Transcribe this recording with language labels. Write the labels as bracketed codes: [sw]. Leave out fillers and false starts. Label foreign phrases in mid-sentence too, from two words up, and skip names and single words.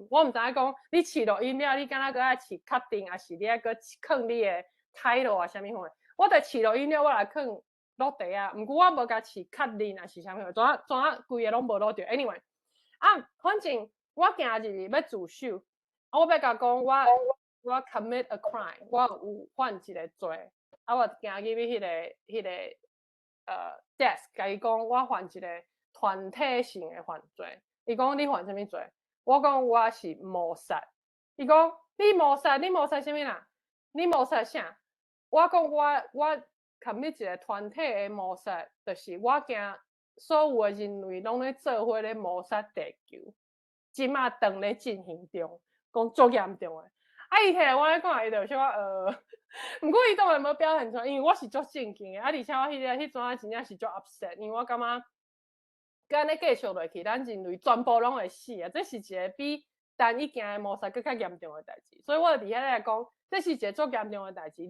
[nan] 我毋知影讲，你试录音了，你敢若搁爱试确定，还是你爱搁放你的态度啊，啥物货？我着试录音了，我来放录地啊。毋过我无甲试确认，还是啥物货，怎规个拢无录着。Anyway， 啊，反正我今日要自首，啊，我要甲讲我 [en] commit a crime， [nan] 我有犯一个罪，啊，我行入去迄个desk， 甲伊讲我犯一个团体性的犯罪。伊讲你犯啥物罪？我讲我是谋杀。伊讲你谋杀啥物啦？你谋杀啥？我讲我 commit 一个团体的谋杀，就是我惊所有的人类拢咧做伙咧谋杀地球，即马正咧进行中，讲足严重的。啊！伊摕来我咧讲，伊就小可毋过伊当然无表现出来，因为我是足正经的，啊，而且我迄阵真正是足 upset， 因为我感觉，佮安尼继续落去，咱人类全部拢会死啊！这是一个比单一件的谋杀更较严重的代志，所以我伫遐来讲，这是一个足严重的代志。